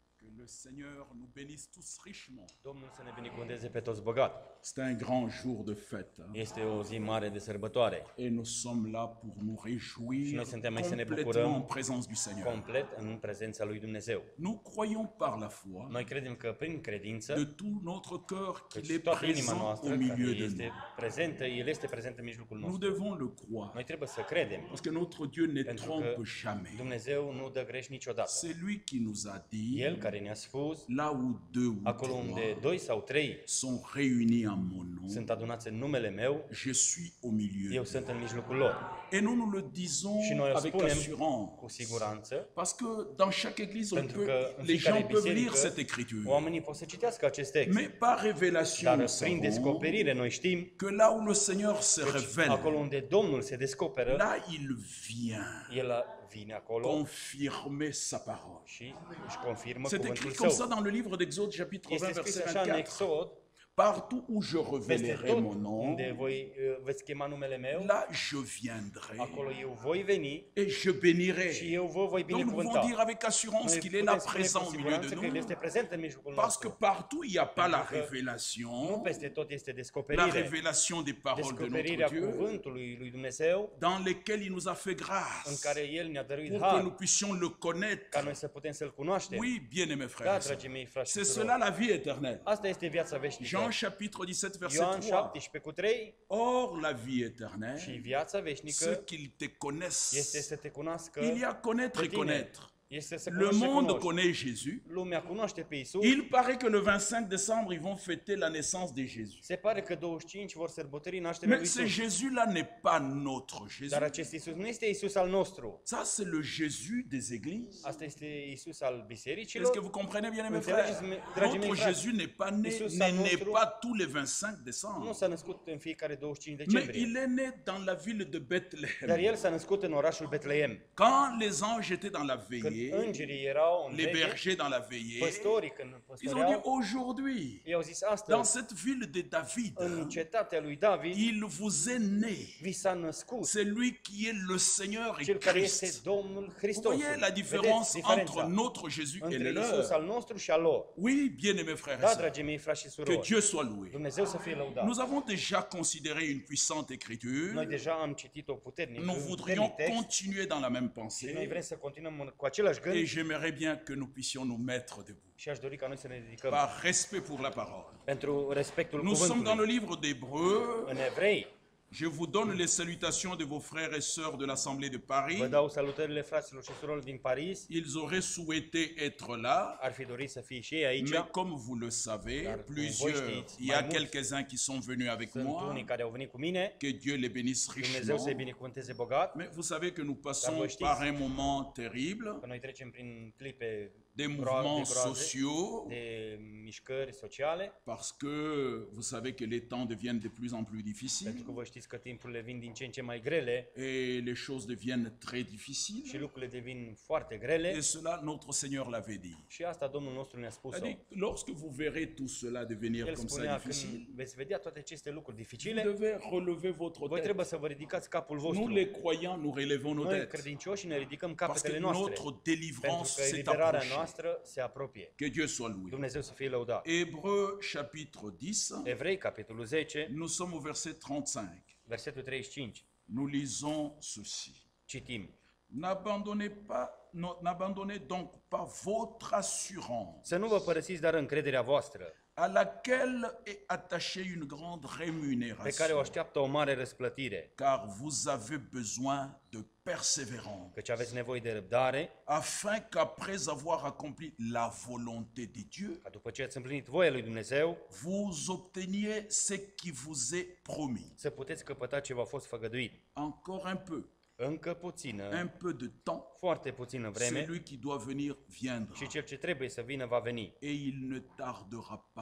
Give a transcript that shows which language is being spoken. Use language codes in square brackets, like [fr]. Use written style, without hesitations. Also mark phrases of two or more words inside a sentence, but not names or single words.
[fr] le Seigneur nous bénisse tous richement. [ro] Domnul să ne binecuvânteze pe toți bogat. [fr] C'est un grand jour de fête. [ro] Este o zi mare de sărbătoare. [fr] Et nous sommes là pour nous [ro] Și [fr] réjouir [ro] noi suntem aici să ne [fr] complètement [ro] bucurăm [fr] en présence du Seigneur. [ro] complet în prezența lui Dumnezeu. [fr] Nous croyons par la foi [ro] Noi credem că prin credință, [fr] de tout notre cœur qu'il [ro] căci [fr] est [ro] toată inima [fr] présent [ro] noastră, [fr] au [ro] care [fr] milieu de [ro] este [fr] nous. [ro] prezentă, El este prezent în mijlocul [fr] Nous [ro] nostru. [fr] devons le croire [ro] Noi trebuie să credem, [fr] parce que notre Dieu ne [ro] pentru [fr] trompe [ro] că [fr] jamais. [ro] Dumnezeu nu dă greș niciodată. [fr] C'est lui qui nous a dit, [ro] El care ne-a spus, [fr] là où deux ou [ro] acolo unde [fr] trois [ro] 2 sau 3 [fr] sont réunis en mon nom, [ro] sunt adunați în numele meu, [fr] je suis au milieu. [ro] eu sunt în mijlocul lor. [fr] Et nous nous le disons [ro] Și noi o [fr] avec [ro] spunem [fr] assurance. [ro] cu siguranță, [fr] Parce que dans chaque église, [ro] pentru că în [fr] les [ro] fiecare [fr] gens peuvent lire [ro] biserică [fr] cette écriture. [ro] oamenii pot să citească acest text. [fr] Mais par révélation, [ro] Dar [fr] nous [ro] prin [fr] savons [ro] descoperire noi știm, [fr] que là où le Seigneur se [ro] acolo [fr] révèle, [ro] unde Domnul se descoperă, [fr] là il vient [ro] El vine acolo [fr] confirmer sa parole. [ro] și își confirmă [fr] C'est [ro] cuvântul [fr] écrit comme ça [ro] său. [fr] dans le livre d'Exode, chapitre 20, [ro] Este scris [fr] verset [ro] așa în [fr] 24. [ro] Exod, [fr] Partout où je [ro] peste [fr] révélerai [ro] tot [fr] mon nom, [ro] unde voi veți chema numele meu, [fr] là je viendrai [ro] acolo eu voi veni [fr] et je bénirai. [ro] și eu vă voi [fr] Donc nous pouvons [ro] binecuvânta. [fr] dire avec assurance [ro] Noi [fr] qu'il est là [ro] putem spune [fr] présent [ro] cu [fr] au milieu de [ro] siguranță că El [fr] nous, [ro] este prezent în mijlocul [fr] parce que [ro] nostru. [fr] partout il n'y a pas la [ro] Pentru că Nu [fr] révélation, [ro] peste tot este [fr] la [ro] descoperire. [fr] révélation des paroles de [ro] Descoperirea [fr] notre Dieu, [ro] cuvântului lui Dumnezeu, [fr] dans lesquelles il nous a fait [ro] în [fr] grâce, [ro] care El ne-a dăruit [fr] pour que nous [ro] har, [fr] puissions le connaître. [ro] ca noi să putem să-L cunoaștem. [fr] Oui, bien-aimés frères [ro] Da, [fr] et sœurs. [ro] dragii mei frați și [fr] C'est [ro] surori. [fr] cela la vie éternelle. [ro] Asta este viața veșnică. [fr] Jean chapitre 17, verset [ro] Ioan [fr] 3. [ro] 17:3. [fr] Or, la vie [ro] Și [fr] éternelle, [ro] viața [fr] ceux [ro] veșnică [fr] qu'ils te connaissent. [ro] este să te cunoască [fr] Il y a connaître [ro] pe [fr] et [ro] tine. [fr] connaître. [ro] Este să [fr] Le [ro] cunoști și [fr] monde [ro] cunoști. [fr] connaît Jésus. [ro] Lumea cunoaște pe Isus. [fr] Il paraît que le 25 décembre, ils vont fêter la naissance de Jésus. [ro] Se pare că 25 vor sărbători nașterea lui [fr] Mais ce [ro] Isus. [fr] Jésus-là n'est pas notre Jésus. [ro] Dar acest Isus nu este Isus al nostru. [fr] Ça, c'est le Jésus des églises. [ro] Asta este Isus al [fr] Est-ce que [ro] bisericilor. [fr] vous comprenez bien, mes [ro] Înțelegeți, [fr] frères? [ro] dragii mei [fr] Notre [ro] frați, [fr] Jésus n'est pas né, [ro] Isus [fr] n'est [ro] al [fr] né [ro] nostru [fr] pas tous les 25 [ro] nu [fr] décembre. [ro] s-a născut în fiecare 25 [fr] Mais [ro] decembrie. [fr] il est né dans la ville de [ro] Dar [fr] Bethléem. [ro] el s-a născut în orașul Betleem. [fr] Quand les anges étaient dans la [ro] Când [fr] veillée, [ro] îngerii erau în [fr] les [ro] veche, [fr] bergers dans la veillée, [ro] păstorii când [fr] ils ont dit [ro] păstoreau, [fr] aujourd'hui, [ro] ei au zis [fr] dans [ro] astăzi, [fr] cette ville de David, [ro] în cetatea lui David, [fr] il vous est né. [ro] vi s-a născut [fr] C'est lui qui est le Seigneur et [ro] cel care este [fr] Christ. [ro] Domnul [fr] Vous [ro] Hristos. [fr] voyez la différence [ro] Vedeți diferența [fr] entre notre Jésus et [ro] între [fr] le [ro] Isus [fr] leur. [ro] al nostru și al lor. [fr] Oui, bien-aimés frères et [ro] Da, [fr] sœurs, [ro] dragii mei frați și [fr] que [ro] surori, [fr] Dieu soit loué. [ro] Dumnezeu să fie lăudat. [fr] Nous avons déjà considéré une puissante [ro] Noi [fr] écriture. [ro] deja am citit o puternic [fr] Nous voudrions [ro] text [fr] continuer dans la même [ro] și noi [fr] pensée. [ro] vrem să continuăm cu același [fr] Et [ro] gând [fr] j'aimerais bien que nous puissions nous mettre debout. [ro] și aș dori ca noi să ne ridicăm [fr] Par respect pour la parole. [ro] pentru respectul [fr] Nous sommes dans le [ro] cuvântului. [fr] livre d'Hébreux. [ro] În Evrei, [fr] Je vous donne les salutations de vos frères et sœurs de l'Assemblée de Paris. [ro] vă dau salutările fraților și surorilor din Paris. [fr] Ils auraient souhaité être là, [ro] Ar fi dorit să fie și ei aici. [fr] mais comme vous le savez, [ro] Dar, cum voi [fr] plusieurs, [ro] știți, [fr] il y a [ro] mai mulți [fr] quelques-uns qui sont venus avec [ro] Sunt [fr] moi. [ro] unii care au venit cu mine. [fr] Que Dieu les bénisse [ro] Dumnezeu [fr] richement. [ro] să-i binecuvânteze bogat. [fr] Mais vous savez que nous [ro] Dar [fr] passons [ro] voi știți [fr] par un moment terrible, [ro] că noi trecem prin clipe [fr] des [ro] de [fr] mouvements [ro] groaze, [fr] sociaux, [ro] de mișcări sociale, [fr] parce que vous savez que les temps deviennent de plus en plus difficiles [ro] pentru că vă știți că timpurile vin din ce în ce mai grele [fr] et les choses deviennent très [ro] și [fr] difficiles. [ro] lucrurile devin foarte grele. [fr] Et cela, notre Seigneur l'avait dit. [ro] Și asta Domnul nostru ne-a [fr] Il a [ro] spus-o. [fr] dit, lorsque vous verrez tout cela devenir [ro] El [fr] comme ça [ro] spunea, [fr] difficile, [ro] când veți vedea toate aceste lucruri [fr] vous [ro] dificile, [fr] devez relever votre [ro] voi [fr] tête. [ro] trebuie să vă ridicați capul [fr] Nous, [ro] vostru. [fr] les croyants, nous relevons nos [ro] Noi, [fr] têtes [ro] credincioși, ne ridicăm [fr] parce [ro] capetele [fr] que [ro] noastre, [fr] notre [ro] pentru [fr] délivrance [ro] că [fr] s'est [ro] eliberarea [fr] approchée. [ro] noastră se apropie. [fr] Que Dieu soit loué. [ro] Dumnezeu să fie lăudat. [fr] Hébreux chapitre 10, [ro] Evrei, capitolul 10, [fr] nous sommes au verset 35. [ro] versetul 35. [fr] Nous lisons ceci. [ro] Citim. [fr] N'abandonnez donc pas votre assurance, [ro] Să nu vă părăsiți dar încrederea voastră, [fr] à laquelle est attachée une grande [ro] pe care o [fr] rémunération, [ro] așteaptă o mare răsplătire, [fr] car vous avez besoin de persévérance, [ro] căci aveți nevoie de răbdare, [fr] afin qu'après avoir accompli la volonté de Dieu, [ro] ca după ce ați împlinit voia lui Dumnezeu, [fr] vous obteniez ce qui vous est promis. [ro] să puteți căpăta ce v-a fost făgăduit. [fr] Encore un peu, [ro] Încă puțină, [fr] un peu de temps, [ro] foarte puțină vreme, [fr] celui qui doit venir viendra, [ro] și cel ce trebuie să vină va veni [fr] et il ne tardera pas.